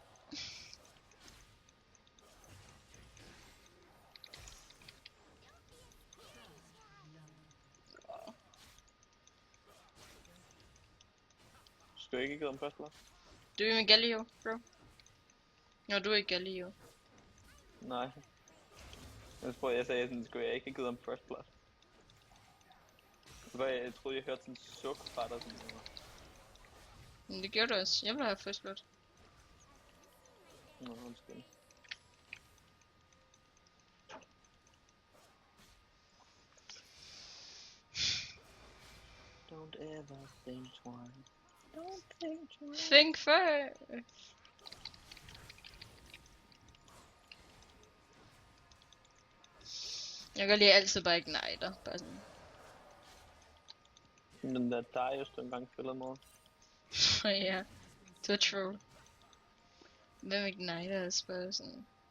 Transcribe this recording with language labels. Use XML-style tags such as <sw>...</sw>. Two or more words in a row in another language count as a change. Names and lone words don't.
<da>Skal du ikke give dem først, eller? Du er med Galio, bro. Nå, du er ikke Galio. Nej. Jeg tror, jeg sagde sådan, skulle jeg ikke have givet ham</da> <en>first blood.</en> <da>Jeg troede, jeg hørte sådan suk fra dig sådan noget. Men det gjorde du også. Jeg vil have</da> <en>first blood.</en> <da>Nå, undskyld.</da> <en>Don't ever think twice. Don't think twice. Think first.</en> <da>Jeg kan lige altid bare igniter. Bare sådan. Den der Darius, du engang spillede mod. Ja. Du er troll. Hvem igniter os bare sådan.</da>